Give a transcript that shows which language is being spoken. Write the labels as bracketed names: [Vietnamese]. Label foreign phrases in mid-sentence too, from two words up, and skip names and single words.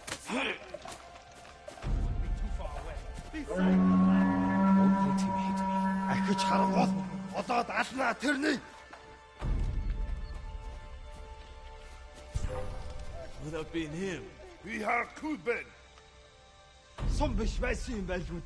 [English] Won't let him hit me. [Mongolian] Ахиж харангуул одоод алнаа тэрний. [English] Would have been him. [Mongolian] Би харахгүй байна. Сум биш байсан юм байлгүй.